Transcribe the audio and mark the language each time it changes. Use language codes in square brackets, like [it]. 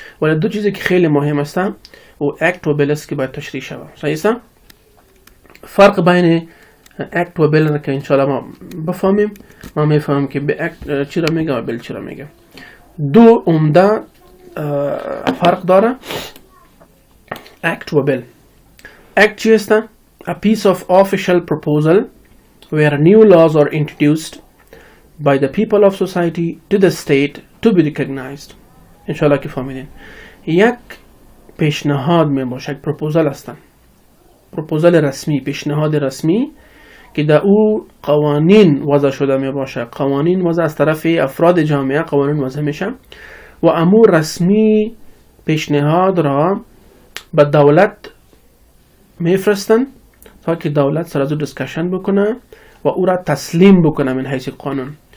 [fa] ولی دو چیزی که خیلی مهم است و act و bill است که باید تشریح شود. صحیح است؟ فرق بین act و bill که انشاءالله ما بفهمیم. ما میفهمیم که به act چی را میگه و bill چی را میگه. دو عمده فرق داره act و bill. [en] act [fa] چی است؟ [en] a piece of official proposal where new laws are introduced by the people of society to the state to be recognized. [fa] انشاءالله که فهمیدین. یک پیشنهاد می باشه، یک پروپوزال هستن، پروپوزال رسمی، پیشنهاد رسمی که در او قوانین وضع شده می باشه. قوانین وضع از طرف افراد جامعه قوانین وضع میشه و امور رسمی پیشنهاد را به دولت میفرستن تا که دولت سر از او دیسکشن بکنه و او را تسلیم بکنه من حیث قانون.